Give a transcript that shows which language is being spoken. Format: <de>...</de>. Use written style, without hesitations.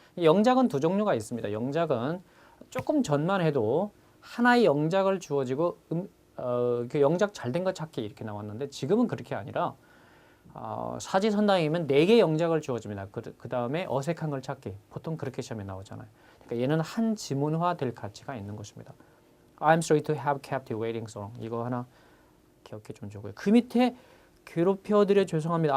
<ko>영작은 두 종류가 있습니다. 영작은 조금 전만 해도 하나의 영작을 주어지고 그 영작 잘 된 거 찾기 이렇게 나왔는데 지금은 그렇게 아니라 사지선다이면 4개 영작을 주어집니다. 그 다음에 어색한 걸 찾기 보통 그렇게 시험에 나오잖아요. 그러니까 얘는 한 지문화 될 가치가 있는 것입니다.</ko> <en>I'm sorry to have kept you waiting so long.</en> <ko>이거 하나 기억해 좀 주고요. 그 밑에 괴롭혀드려 죄송합니다.</ko>